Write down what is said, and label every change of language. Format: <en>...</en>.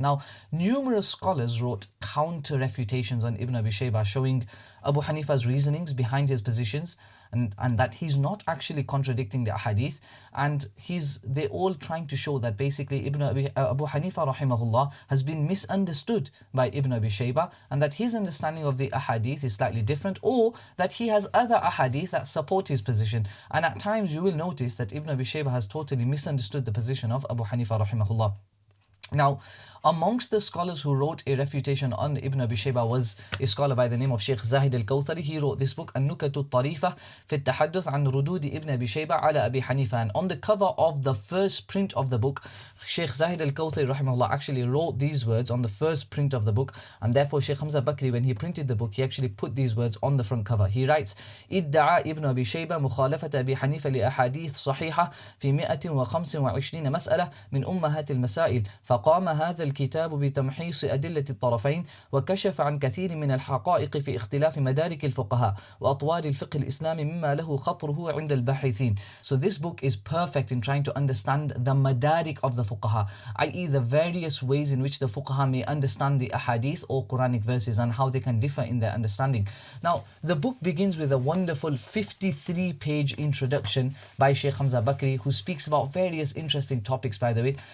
<en>Now, numerous scholars wrote counter refutations on Ibn Abi Shayba, showing Abu Hanifa's reasonings behind his positions, and that he's not actually contradicting the ahadith, and they're all trying to show that basically Abu Hanifa rahimahullah has been misunderstood by Ibn Abi Shayba, and that his understanding of the ahadith is slightly different, or that he has other ahadith that support his position. And at times you will notice that Ibn Abi Shayba has totally misunderstood the position of Abu Hanifa rahimahullah. Now, amongst the scholars who wrote a refutation on Ibn Abi Shayba was a scholar by the name of Shaykh Zahid al-Kawthari. He wrote this book, Nukat Tarifah في التحدث عن ردود ابن أبي شيبة على أبي حنيفة. And on the cover of the first print of the book, Shaykh Zahid al-Kawthari rahimahullah actually wrote these words on the first print of the book, and therefore Shaykh Hamza Bakri, when he printed the book, he actually put these words on the front cover. He writes,</en> <ar>ادعى ابن أبي شيبة مخالفة أبي حنيفة لأحاديث صحيحة في 125 مسألة من أمهات المسائل، فقام هذا الكتاب بتمحيص أدلة الطرفين، وكشف عن كثير من الحقائق في اختلاف مدارك الفقهاء وأطوار الفقه الإسلامي مما له خطره عند الباحثين.</ar> <en>So this book is perfect in trying to understand the madarik of the fuqaha, i.e. the various ways in which the fuqaha may understand the ahadith or Quranic verses, and how they can differ in their understanding. Now, the book begins with a wonderful 53-page introduction by Shaykh Hamza Bakri, who speaks about various interesting topics, by the way.</en>